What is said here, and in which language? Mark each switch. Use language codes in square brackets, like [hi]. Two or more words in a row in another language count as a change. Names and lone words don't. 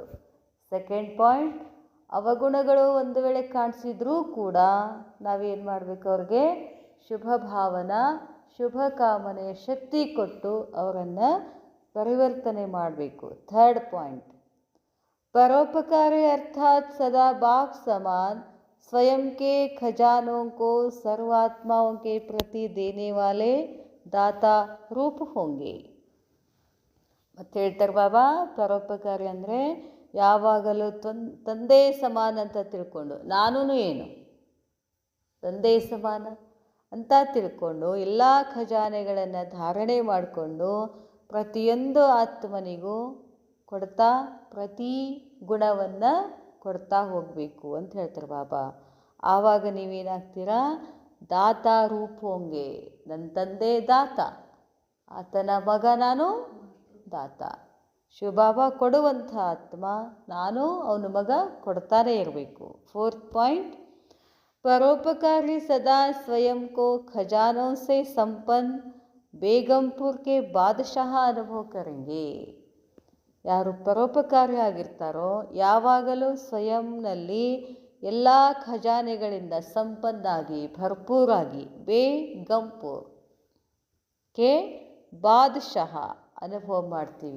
[en] second point, [kn] ಅವಗುಣಗಳು ಒಂದು ವೇಳೆ ಕಾಣಿಸಿದ್ರೂ ಕೂಡ ನಾವೇನು ಮಾಡಬೇಕು? ಅವ್ರಿಗೆ ಶುಭ ಭಾವನಾ, ಶುಭ ಕಾಮನೆಯ ಶಕ್ತಿ ಕೊಟ್ಟು ಅವರನ್ನು ಪರಿವರ್ತನೆ ಮಾಡಬೇಕು. [en] third point, [hi] परोपकारी अर्थात् सदा बाप समान स्वयं के खजानों को सर्वात्माओं के प्रति देने वाले दाता रूप होंगे. [kn] ಮತ್ತೆ ಹೇಳ್ತಾರೆ ಬಾಬಾ, ಪರೋಪಕಾರಿ ಅಂದರೆ ಯಾವಾಗಲೂ ತಂದೆ ಸಮಾನ ಅಂತ ತಿಳ್ಕೊಂಡು, ನಾನೂ ಏನು ತಂದೆ ಸಮಾನ ಅಂತ ತಿಳ್ಕೊಂಡು ಎಲ್ಲ ಖಜಾನೆಗಳನ್ನು ಧಾರಣೆ ಮಾಡಿಕೊಂಡು ಪ್ರತಿಯೊಂದು ಆತ್ಮನಿಗೂ ಕೊಡ್ತಾ ಪ್ರತಿ ಗುಣವನ್ನು ಕೊಡ್ತಾ ಹೋಗಬೇಕು ಅಂತ ಹೇಳ್ತಾರೆ ಬಾಬಾ. ಆವಾಗ ನೀವೇನಾಗ್ತೀರಾ? [hi] दाता रूप होंगे. [kn] ನನ್ನ ತಂದೆ ದಾತ, ಆತನ ಮಗ ನಾನು ದಾತ. ಶಿವಬಾಬಾ ಕೊಡುವಂಥ ಆತ್ಮ, ನಾನು ಅವನ ಮಗ ಕೊಡ್ತಾನೇ ಇರಬೇಕು. [en] fourth point, [hi] परोपकारी सदा स्वयं को खजानों से संपन्न बेगमपुर के बादशाह अनुभव करेंगे. [kn] ಯಾರು ಪರೋಪಕಾರಿ ಆಗಿರ್ತಾರೋ ಯಾವಾಗಲೂ ಸ್ವಯಂನಲ್ಲಿ ಎಲ್ಲ ಖಜಾನೆಗಳಿಂದ ಸಂಪನ್ನಾಗಿ ಭರ್ಪೂರಾಗಿ [hi] बेगमपुर के बादशाह [kn] ಅನುಭವ ಮಾಡ್ತೀವಿ.